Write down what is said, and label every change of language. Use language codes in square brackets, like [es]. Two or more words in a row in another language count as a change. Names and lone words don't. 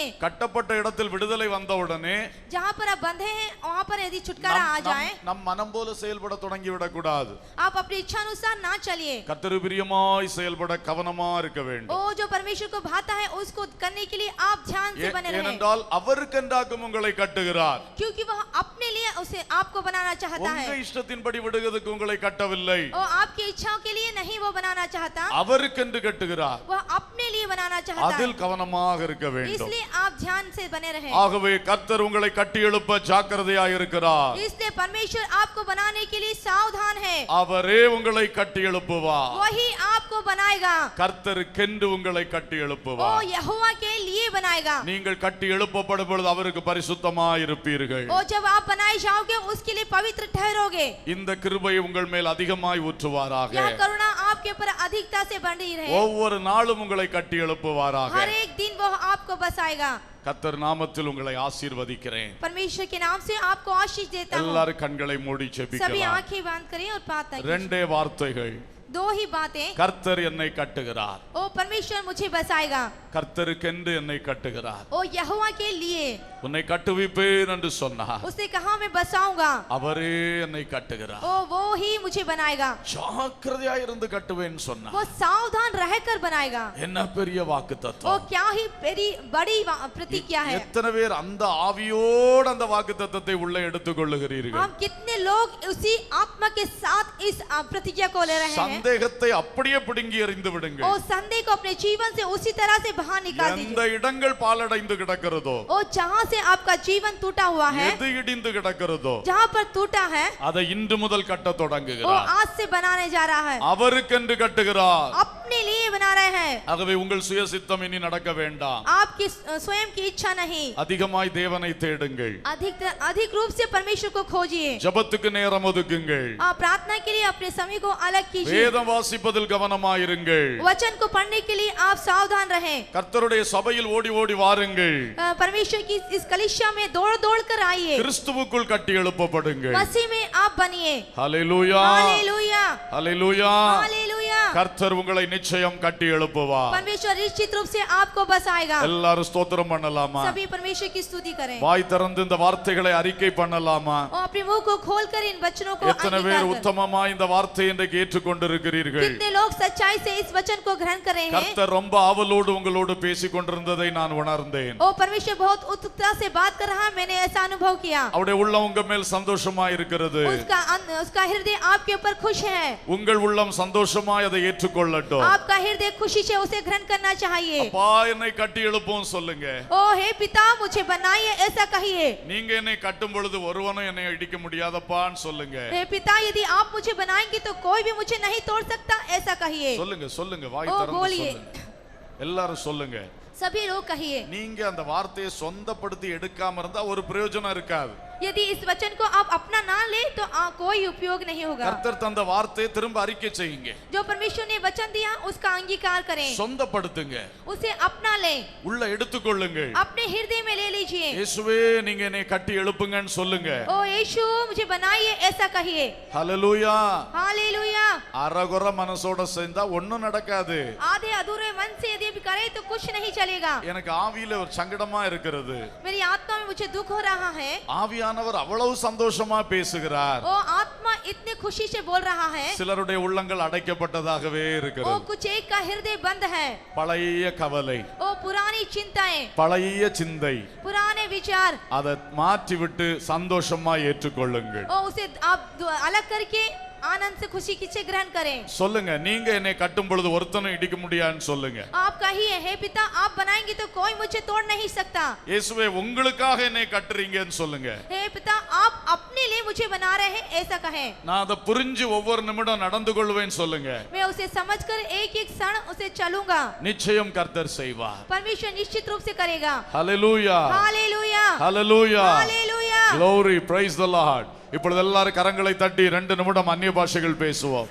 [ta] கட்டப்பட்ட இடத்தில் விடுதலை வந்தவுடனே [hi] जहाँ पर आप बंधे हैं, वहाँ पर यदि छुटकारा आ जाए, [ta] நம் மனம் போல செயல்பட தொடங்கி விடக்கூடாது. [hi] आप अपनी इच्छा अनुसार ना चलिए। [ta] கர்த்தருக்கு பிரியமாய் செயல்பட கவனமா இருக்க வேண்டும். [hi] ओ जो परमेश्वर को भाता है, उसको करने के लिए आप ध्यान से बने रहें। [ta] ஏனென்றால் அவருக்கென்றாகும் உங்களை கட்டுகிறார். [hi] क्योंकि वह अपने लिए उसे आपको बनाना चाहता है। [ta] உங்க இஷ்டத்தின்படி விடுகிறதுக்கு உங்களை கட்டவில்லை. [hi] और आपकी इच्छाओं के लिए नहीं वो बनाना चाहता, [ta] அவருக்கென்று கட்டுகிறார். [hi] वह अपने लिए बनाना चाहता है। [ta] அதில் கவனமாக இருக்க வேண்டும். [hi] इसलिए आप ध्यान से बने रहें। [ta] ஆகவே கர்த்தர் உங்களை கட்டி எழுப்ப ஜாக்கிரதையாய் இருக்கிறார். [hi] इसलिए परमेश्वर आपको बनाने के लिए सावधान है। [ta] அவரே உங்களை கட்டி எழுப்புவார். [hi] वही आपको बनाएगा। [ta] கர்த்தருக்கென்று உங்களை கட்டி ओ எழுப்புவார். [hi] यहोवा के लिए बनाएगा। [ta] நீங்கள் கட்டி எழுப்பப்படும் பொழுது அவருக்கு பரிசுத்தமாய் இருப்பீர்கள். [hi] और जब आप बनाए जाओगे, उसके लिए पवित्र ठहरोगे। [ta] இந்த கிருபையை உங்கள் மேல் அதிகமாய் ஊற்றுவாராக. [hi] यह करुणा आपके ऊपर अधिकता से बनी रहे। [ta] ஒவ்வொரு நாளும் உங்களை கட்டி எழுப்புவாராக. [hi] हर एक दिन वो आपको बसाएगा। [ta] கர்த்தர் நாமத்தில் உங்களை ஆசீர்வதிக்கிறேன். [hi] परमेश्वर के नाम से आपको आशीष देता हूँ। [ta] எல்லாரும் கண்களை மூடி [hi] सभी [ta] ஜெபிக்கலாம். [hi] आंखें बंद करें और प्रार्थना कीजिए। [ta] ரெண்டே வார்த்தைகள். [hi] दो ही बातें। [ta] கர்த்தர் என்னை கட்டுகிறார். [hi] ओ परमेश्वर मुझे बसाएगा। [ta] கர்த்தருக்கென்று என்னை கட்டுகிறார். [hi] ओ यहोवा के लिए [ta] உன்னை கட்டுவிப்பேன் என்று சொன்னார். [hi] उसे कहा मैं बसाऊंगा। [ta] அவரே என்னை கட்டுகிறார். [hi] ओ वो ही मुझे बनाएगा। [ta] ஜாக்கிரதையாய் இருந்து கட்டுவேன் சொன்னார். [hi] वो सावधान रहकर बनाएगा। [ta] என்ன பெரிய ओ வாக்குத்தத்தம். [hi] क्या ही बड़ी प्रतिज्ञा है। [ta] எத்தனை பேர் அந்த ஆவியோடு அந்த வாக்குத்தத்தத்தை உள்ளே எடுத்துக்கொள்ளுகிறீர்கள்? [hi] हम कितने लोग उसी आत्मा के साथ इस प्रतिज्ञा को ले रहे हैं। [ta] சந்தேகத்தை அப்படியே பிடுங்கி எறிந்து விடுங்கள். [hi] ओ संदेह को अपने जीवन से उसी तरह से बाहर निकाल [ta] எந்த [hi] दीजिए। [ta] இடங்கள் பாலடைந்து கிடக்கிறதோ, [hi] ओ जहाँ से आपका जीवन टूटा हुआ है, [ta] எது இடிந்து கிடக்கிறதோ, [hi] जहाँ पर टूटा है, [ta] அதை இன்று முதல் கட்ட [hi] वो [ta] தொடங்குகிறார். [hi] आज से बनाने जा रहा है। [ta] அவருக்கென்று கட்டுகிறார். [hi] अपने लिए बना रहे हैं। [ta] ஆகவே உங்கள் சுயசித்தம் இனி நடக்க வேண்டாம். [hi] आपकी स्वयं की इच्छा नहीं। [ta] அதிகமாய் தேவனை தேடுங்கள். [hi] अधिक रूप से परमेश्वर को खोजिए। [ta] ஜெபத்துக்கு நேரம் ஒதுக்குங்கள். [hi] प्रार्थना के लिए अपने समय को अलग कीजिए। [ta] வேதம் வாசிப்பதில் கவனமாயிருங்கள். [hi] वचन को पढ़ने के लिए आप सावधान रहें। [ta] கர்த்தருடைய சபையில் ஓடி ஓடி வாருங்கள். [hi] परमेश्वर की इस कलीसिया में दौड़ दौड़ कर आइए। [ta] கிறிஸ்துவுக்குள் கட்டி எழுப்பப்படுங்கள். [hi] मसीह में आप बनिए। [ta] ஹல்லேலூயா, [hi] हालेलुया, [ta] ஹல்லேலூயா. [hi] हालेलुया। [ta] கர்த்தர் உங்களை நிச்சயம் கட்டி எழுப்புவார். [hi] परमेश्वर निश्चित रूप से आपको बसाएगा. [ta] எல்லாரும் ஸ்தோத்திரம் பண்ணலாமா? [hi] सभी परमेश्वर की स्तुति करें. [ta] வாய் திறந்து இந்த வார்த்தைகளை அறிக்கை பண்ணலாமா? [hi] और अपने मुंह को खोलकर इन वचनों को [ta] எத்தனை பேர் உத்தமமா இந்த வார்த்தையை இன்றைக்கு ஏற்றுக்கொண்டிருக்கிறீர்கள்? [hi] कितने लोग सच्चाई से इस वचन को ग्रहण कर रहे हैं? [ta] கர்த்தர் ரொம்ப ஆவலோடு உங்களோடு பேசிக் கொண்டிருந்ததை நான் உணர்ந்தேன். [hi] ओ परमेश्वर बहुत उत्सुकता से बात कर रहा है, मैंने ऐसा अनुभव किया. [ta] அவருடைய உள்ளம் உங்க மேல் சந்தோஷமா இருக்கிறது. [hi] उसका हृदय आपके ऊपर खुश है. [ta] உங்கள் உள்ளம் சந்தோஷமாய் அதை ஏற்றுக்கொள்ளட்டும். [hi] आपका हृदय खुशी से उसे ग्रहण करना चाहिए. [ta] அப்பா என்னை கட்டி எழுப்பும் சொல்லுங்க. [hi] ओ हे पिता मुझे बनाइए ऐसा कहिए. [ta] நீங்க என்னை கட்டும் பொழுது ஒருவனும் என்னை அடிக்க முடியாதப்பான்னு சொல்லுங்க. [hi] हे पिता यदि आप मुझे बनाएंगे तो कोई भी मुझे नहीं तोड़ सकता ऐसा कहिए. [ta] சொல்லுங்க சொல்லுங்க வாய் திறந்து சொல்லுங்க. எல்லாரும் சொல்லுங்க. [hi] सभी लोग कहिए. [ta] நீங்க அந்த வார்த்தையை சொந்தப்படுத்தி எடுக்காம இருந்தா ஒரு பிரயோஜனம் இருக்காது. [hi] यदि इस वचन को आप अपना ना ले तो कोई उपयोग नहीं होगा. [ta] கர்த்தர் தந்த வார்த்தையை திரும்ப அறிக்கை செய்யுங்க. [hi] जो परमेश्वर ने वचन दिया उसका अंगीकार करें. [ta] சொந்தப்படுத்துங்க. [hi] उसे अपना ले. [ta] உள்ள எடுத்துக்கொள்ளுங்கள். [hi] अपने हृदय में ले लीजिए. [ta] இயேசுவே நீங்க என்னை கட்டி எழுப்புங்கன்னு சொல்லுங்க. [hi] ओ यीशु मुझे बनाइए ऐसा कहिए. [ta] ஹalleluya. [hi] हालेलुया. [ta] அரகுற மனசோட சேர்ந்தா ஒண்ணும் நடக்காது. [hi] आधे अधूरे मन से यदि भी करे तो कुछ नहीं चलेगा. [ta] எனக்கு ஆவியில ஒரு சங்கடமா இருக்கிறது. [hi] मेरी आत्मा में मुझे दुख हो रहा है. [ta] ஆவியானவர் அவ்வளவு சந்தோஷமா பேசுகிறார். [hi] ओ आत्मा इतने खुशी से बोल रहा है. [ta] சிலருடைய உள்ளங்கள் அடைக்கப்பட்டதாகவே ओ இருக்கிறது. [hi] कुछ एक का हृदय बंद है. [ta] பழைய கவலை, [hi] ओ पुरानी चिंताएं, [ta] பழைய சிந்தை, [hi] पुराने विचार, [ta] அதை மாற்றி விட்டு சந்தோஷமா ஏற்றுக்கொள்ளுங்கள். [hi] ओ उसे आप अलग करके आनंद से खुशी से ग्रहण करें. [ta] சொல்லுங்க நீங்க என்னை கட்டும் பொழுது ஒருத்தனும் இடிக்க முடியாதுன்னு சொல்லுங்க. [hi] आप कहिए हे पिता आप बनाएंगे तो कोई मुझे तोड़ नहीं सकता. [ta] இயேசுவே உங்களுக்காக என்னை கட்டுறீங்கன்னு சொல்லுங்க. [hi] हे पिता आप अपने लिए मुझे बना रहे हैं ऐसा कहें. [ta] நான் அதை புரிஞ்சு ஒவ்வொரு நிமிடம் நடந்து கொள்வேன்னு சொல்லுங்க. [hi] मैं उसे समझकर एक एक क्षण उसे चलूंगा. [ta] நிச்சயம் கர்த்தர் செய்வார். [hi] परमेश्वर निश्चित रूप से करेगा. [ta] ஹalleluya. [hi] हालेलुया. [ta] ஹalleluya. [hi] हालेलुया. [en] glory praise the lord. [ta] இப்பொழுது எல்லாரும் கரங்களை தட்டி 2 நிமிடம் அந்நிய பாஷைகள் பேசுவோம்.